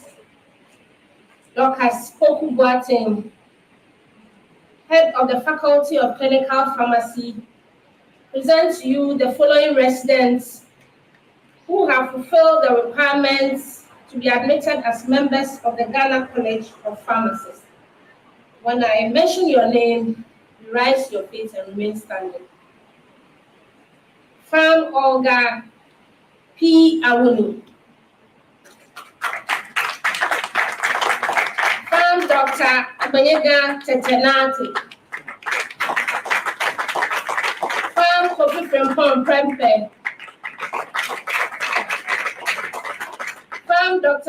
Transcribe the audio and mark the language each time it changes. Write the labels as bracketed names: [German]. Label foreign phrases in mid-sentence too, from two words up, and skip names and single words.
[English] Dorcas Okubuatini, head of the Faculty of Clinical Pharmacy, present to you the following residents who have fulfilled the requirements to be admitted as members of the Ghana College of Pharmacists. When I mention your name, you rise your feet and remain standing. Farm Olga P. Awunu. Farm Dr. Abanyega Tetenati. Farm Kofi Frempong Prempe. Farm Dr.